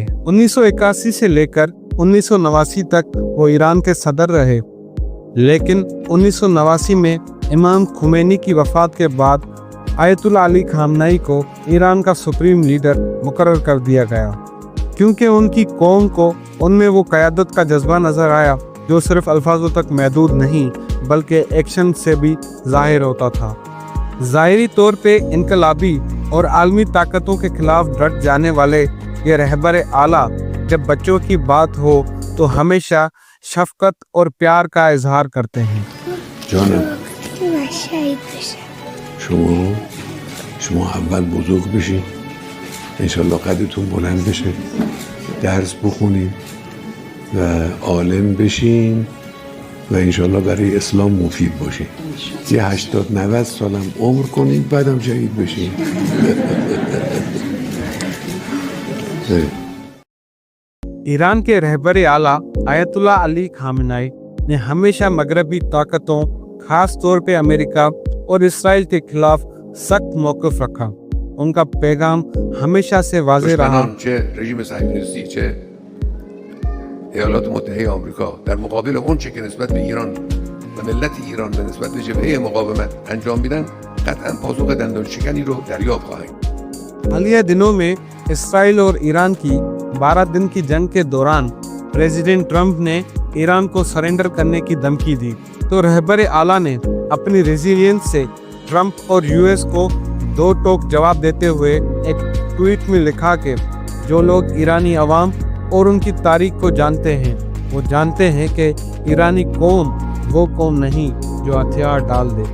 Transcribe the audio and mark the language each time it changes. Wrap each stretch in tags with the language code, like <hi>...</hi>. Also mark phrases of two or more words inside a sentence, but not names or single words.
<ur>1981 سے لے کر 1989 تک وہ ایران کے صدر رہے، لیکن 1989 میں امام خمینی کی وفات کے بعد آیت اللہ علی خامنائی کو ایران کا</ur> <en>supreme leader</en> <ur>مقرر کر دیا گیا، کیونکہ ان کی قوم کو ان میں وہ قیادت کا جذبہ نظر آیا جو صرف الفاظوں تک محدود نہیں بلکہ ایکشن سے بھی ظاہر ہوتا تھا. ظاہری طور پہ انقلابی اور عالمی طاقتوں کے خلاف ڈٹ جانے والے یہ رہبر اعلیٰ جب بچوں کی بات ہو تو ہمیشہ شفقت اور پیار کا اظہار کرتے ہیں.</ur> <fa>جانم شما اول بزرگ بشین، انشالله قدرتون بلند بشه، درس بخونین و عالم بشین و انشالله برای اسلام مفید باشین. یه 80-90 سالم عمر کنین بعدم شهید بشین.</fa> <ur>ایران کے رہبر اعلیٰ آیت اللہ علی خامنائی نے ہمیشہ مغربی طاقتوں، خاص طور پہ امریکہ اور اسرائیل کے خلاف سخت موقف رکھا. ان کا پیغام ہمیشہ سے واضح رہا.</ur> <fa>چه رژیم صهیونیستی چه ایالات متحده آمریکا در مقابل اون چه که نسبت به ایران و ملت ایران به نسبت به جبهه مقاومت انجام میدن قطعا پاسخ دندان شکنی رو دریافت خواهیم.</fa> <ur>حالیہ دنوں میں اسرائیل اور ایران کی 12 دن کی جنگ کے دوران پریزیڈنٹ ٹرمپ نے ایران کو سرنڈر کرنے کی دھمکی دی، تو رہبر اعلیٰ نے اپنی ریزیلینس سے ٹرمپ اور US کو 2 ٹوک جواب دیتے ہوئے ایک ٹویٹ میں لکھا کہ جو لوگ ایرانی عوام اور ان کی تاریخ کو جانتے ہیں وہ جانتے ہیں کہ ایرانی قوم وہ قوم نہیں جو ہتھیار ڈال دے.</ur>